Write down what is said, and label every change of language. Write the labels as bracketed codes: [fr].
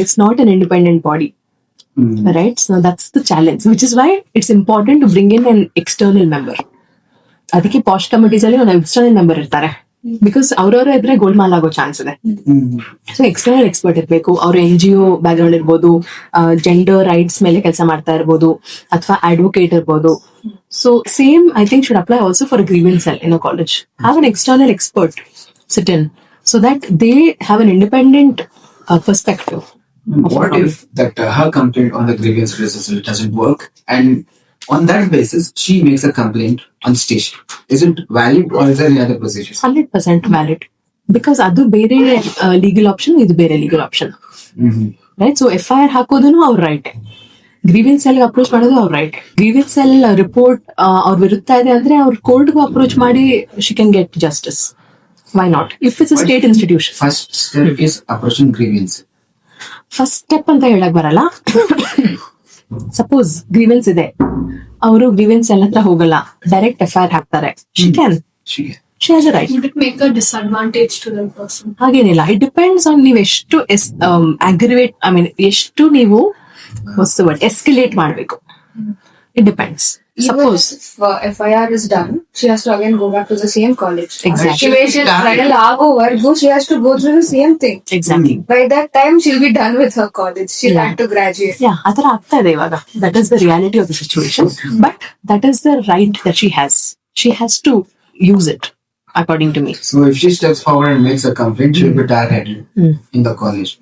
[en] It's not an independent body. Right? So that's the challenge, which is why it's important to bring in an external member. [kn] ಅದಕ್ಕೆ POSH committees ಅಲ್ಲಿ ಒಂದು external member ಇರ್ತಾರೆ. Because ಅವ್ರವ್ರ ಇದ್ರೆ ಗೋಲ್ಮಾಲ್ ಆಗೋ chance ಇದೆ. So external expert ಇರ್ಬೇಕು. ಅವ್ರ NGO ಬ್ಯಾಕ್ ಗ್ರೌಂಡ್ ಇರ್ಬೋದು, ಜೆಂಡರ್ ರೈಟ್ಸ್ ಮೇಲೆ ಕೆಲಸ ಮಾಡ್ತಾ ಇರ್ಬೋದು, ಅಥವಾ ಅಡ್ವೊಕೇಟ್ ಇರ್ಬೋದು. [en] So same I think should apply also for grievance cell in a college. Have an external expert sit in so that they have an independent perspective. What if that her complaint on the grievance redressal doesn't work, and on that basis she makes a complaint on station? Is it valid or is there any other procedures? 100% valid, because [kn] ಅದು ಬೇರೆ legal option, ಇದು ಬೇರೆ legal option, right? So FIR ಹಾಕೋದನ್ನು ಅವ್ರ right, grievance cell approach ಮಾಡೋದು ಅವ್ರ right. Grievance cell report ಅವ್ರ ವಿರುದ್ಧ ಇದೆ ಅಂದ್ರೆ ಅವ್ರ ಕೋರ್ಟ್ಗೂ ಅಪ್ರೋಚ್ ಮಾಡಿ [en] She can get justice. Why not, if it's a state institution. First step is approaching grievance. [kn] First step ಅಂತ ಹೇಳಕ್ ಬರಲ್ಲ. ಸಪೋಸ್ ಗ್ರೀವೆನ್ಸ್ ಇದೆ, ಅವರು ಗ್ರೀವೆನ್ಸ್ ಎಲ್ಲ ಹತ್ರ ಹೋಗಲ್ಲ, ಡೈರೆಕ್ಟ್ FIR ಹಾಕ್ತಾರೆ, [en] She has a right. Would it make a disadvantage to the person? [kn] ಹಾಗೇನಿಲ್ಲ. [en] it depends on [kn] ನೀವು ಎಷ್ಟು ಅಗ್ರಿವೇಟ್, ಐ ಮೀನ್ ಎಷ್ಟು ನೀವು ಎಸ್ಕಲೇಟ್ ಮಾಡಬೇಕು. [en] It depends. Even suppose if FIR is done, she has to again go back to the same college. Exactly. Trial ಆಗೋವರೆಗೂ she has to go through the same thing. Exactly. By that time, she'll be done with her college. She'll have to graduate. [kn] ಯಾ, ಆತರ ಆಗ್ತಾ ಇದೆ ಇವಾಗ. [en] That is the reality of the situation, but that is the right that she has to use it according to me. So if she steps forward and makes a complaint, she will be targeted in the college.